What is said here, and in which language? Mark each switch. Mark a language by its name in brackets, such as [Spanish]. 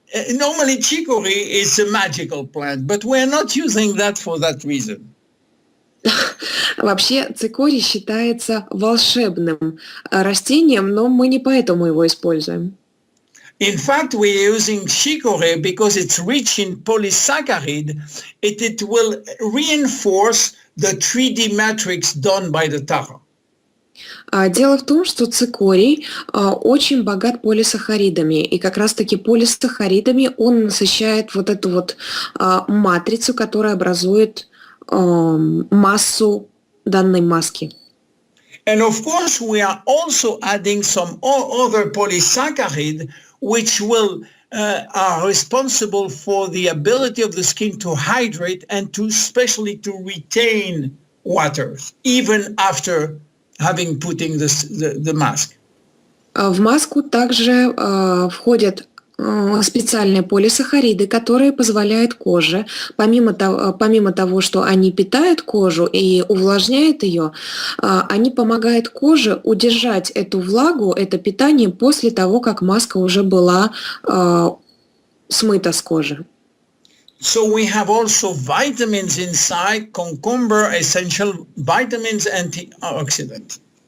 [English] Normally chicory is a magical plant, but we're not using that for that reason. [Russian] Вообще цикорий считается волшебным растением, но мы не поэтому его используем. [English] In fact, we're using chicory because it's rich in polysaccharide. It will reinforce the 3D matrix done by the tara. [Russian] Дело в том, что цикорий очень богат полисахаридами, и как раз-таки полисахаридами он насыщает вот эту вот матрицу, которая образует массу данной маски. [English] And of course, we are also adding some other polysaccharide, which are responsible for the ability of the skin to hydrate and to especially to retain water, even after having putting the mask. [Russian] В маску также входят специальные полисахариды, которые позволяют коже, помимо того, что они питают кожу и увлажняют ее, они помогают коже удержать эту влагу, это питание после того, как маска уже была смыта с кожи. [English] So we have also vitamins inside, cucumber, essential vitamins, antioxidant.